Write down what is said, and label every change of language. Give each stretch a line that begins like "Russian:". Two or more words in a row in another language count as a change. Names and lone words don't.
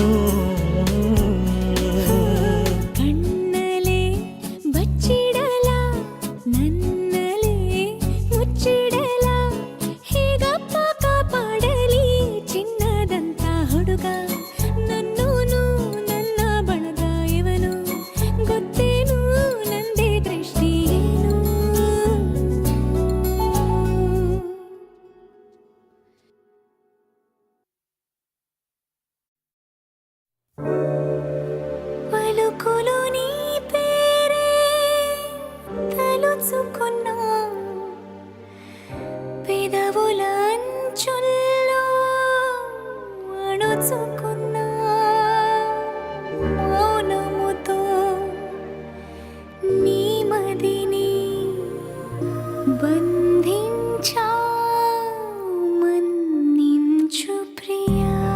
Kannada: ಕಣ್ಣಲೆ ಬಚ್ಚಿಡಲ ನನ್ನಲೆ ಮುಚ್ಚಿಡಲ ಹೇಗಪ್ಪ ಕಾಪಾಡಲಿ ಚಿನ್ನದಂತ ಹುಡುಗ ನನ್ನೂನು ನನ್ನ ಬಳಗ ಇವನು ಗೊತ್ತೇನು ನಂದೇ ದೃಷ್ಟಿ ಏನು
Telugu: పలుకులు నీ పేరే తలుచుకున్నా పెదవుల అంచుల్లో అణుచుకున్నా మౌనముతో నీ మదిని బంధించా మన్నించు ప్రియా